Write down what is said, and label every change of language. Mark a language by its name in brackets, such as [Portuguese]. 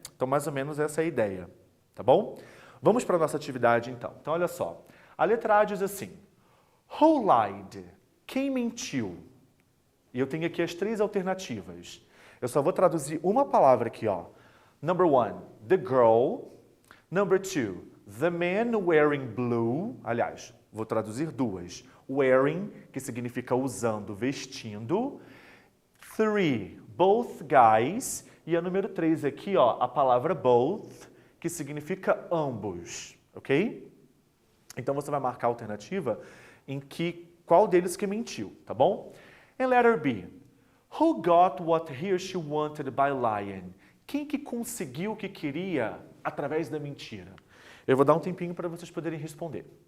[Portuguese] Então, mais ou menos essa é a ideia, tá bom? Vamos para a nossa atividade, então. Então, olha só. A letra A diz assim, [English] Who lied? [Portuguese] Quem mentiu? E eu tenho aqui as 3 alternativas. Eu só vou traduzir uma palavra aqui, ó. [English] Number 1, the girl. Number 2, the man wearing blue. [Portuguese] Aliás, vou traduzir 2. Wearing, que significa usando, vestindo. 3, [English] both guys. [Portuguese] E a número 3 aqui, ó, a palavra both, que significa ambos, ok? Então você vai marcar a alternativa em qual deles que mentiu, tá bom? [English] Em letter B, who got what he or she wanted by lying? [Portuguese] Quem que conseguiu o que queria através da mentira? Eu vou dar um tempinho para vocês poderem responder.